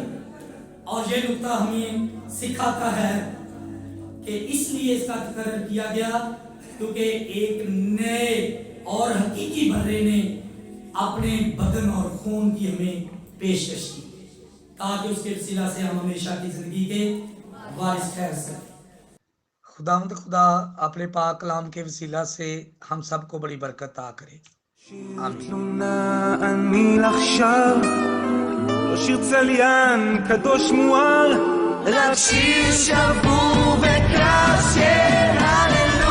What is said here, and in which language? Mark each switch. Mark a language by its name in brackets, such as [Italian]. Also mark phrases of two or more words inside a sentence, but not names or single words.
[Hindi] और ये नुक्ता हमें सिखाता है कि इसलिए इसका तकर्रर किया गया क्योंकि एक नए और हकीकी बर्रे ने अपने बदन और खून की हमें पेशकश की ताकि उसके वसीला से हम हमेशा की जिंदगी के वारिस ठहर सकें। खुदावंद खुदा अपने पाक कलाम के वसीला से हम सबको बड़ी बरकत अता करे। [Hebrew] תלונה אני עכשיו, לא שיר צליין קדוש מואר, רק שיר שבור וקשה.